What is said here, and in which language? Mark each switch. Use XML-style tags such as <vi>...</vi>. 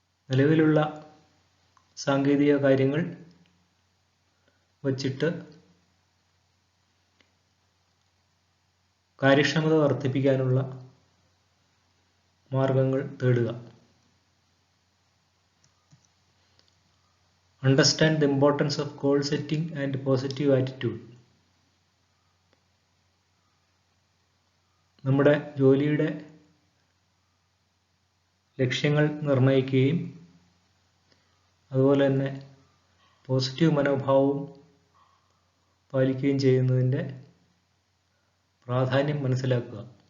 <ml>നിലവിലുള്ള സാങ്കേതിക കാര്യങ്ങൾ വച്ചിട്ട് കാര്യക്ഷമത വർദ്ധിപ്പിക്കാനുള്ള മാർഗങ്ങൾ തേടുക.</ml> <en>Understand the importance of goal setting and positive attitude.</en> <ml>നമ്മുടെ ജോലിയുടെ ലക്ഷ്യങ്ങൾ നിർണ്ണയിക്കുകയും അതുപോലെ തന്നെ പോസിറ്റീവ് മനോഭാവവും പാലിക്കുകയും ചെയ്യുന്നതിൻ്റെ പ്രാധാന്യം മനസ്സിലാക്കുക.</ml>